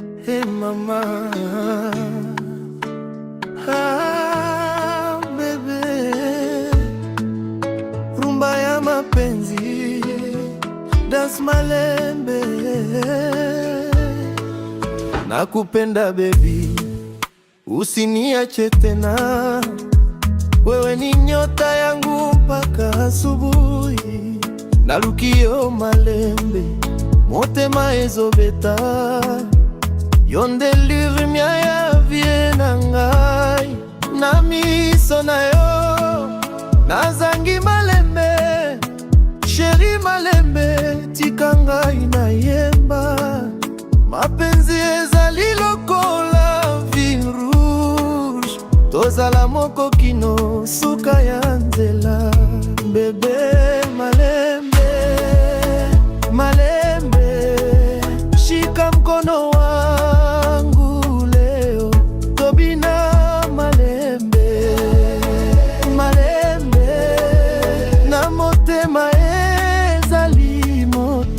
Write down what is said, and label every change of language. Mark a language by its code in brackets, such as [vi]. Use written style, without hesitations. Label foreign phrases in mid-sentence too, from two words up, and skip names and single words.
[ln] Hey mama, bebe, rumba ya mapenzi, dance malembe. [sw] Nakupenda baby, usiniache tena. Wewe ni nyota yangu mpaka asubuhi. [ln] Nalukio malembe, motema ezobeta. Yonde lumière ya vie na ngai, na miso na yo nazangi malembe. Chéri malembe, tika ngai na yemba. Mapenzi ezali lokola [fr] vin rouge, [ln] tozala moko kino suka ya nzela. Bebe malembe, malembe, [sw] shika mkono wangu leo, [ln] tobina malembe, malembe, na motema ezali moto.